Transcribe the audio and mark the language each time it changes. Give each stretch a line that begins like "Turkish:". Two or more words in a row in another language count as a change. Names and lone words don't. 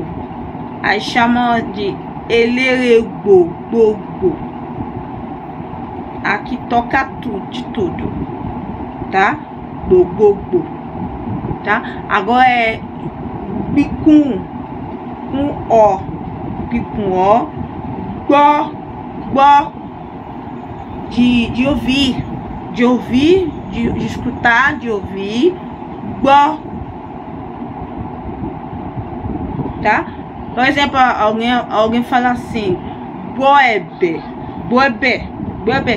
Portuguese: Aí chama de eleregbo, aqui toca tudo, de tudo, tá? Bo, tá? Agora bicum, com o,
Yoruba: gígùn ó. Gbọ́, gbọ́,
Portuguese: de ouvir, de ouvir, de escutar, de ouvir.
Yoruba: Gbọ́, tá?
Portuguese: Por exemplo, alguém fala assim, boebe, boebe, boebe.